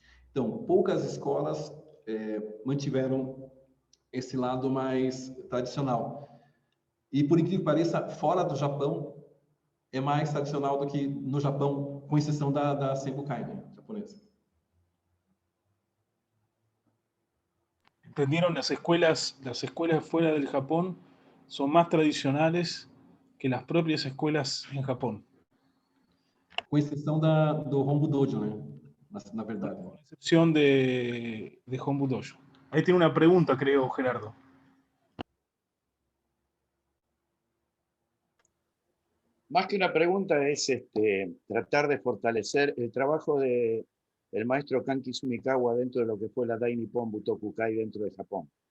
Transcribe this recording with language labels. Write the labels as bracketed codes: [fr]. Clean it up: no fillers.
[pt] Então, poucas escolas mantiveram esse lado mais tradicional. E, por incrível que pareça, fora do Japão, é mais tradicional do que no Japão, com exceção da Senbukai, né, japonesa. [es] ¿Entendieron? Las escuelas fuera del Japón son más tradicionales que las propias escuelas en Japón. [pt] Com exceção do Hombu Dojo, né? Na verdade. [es] Con excepción de Hombu Dojo. Ahí tiene una pregunta, creo, Gerardo. Más que una pregunta es tratar de fortalecer el trabajo del maestro Kanki Sumikawa dentro de lo que fue la Dai Nippon Butokukai dentro de Japón.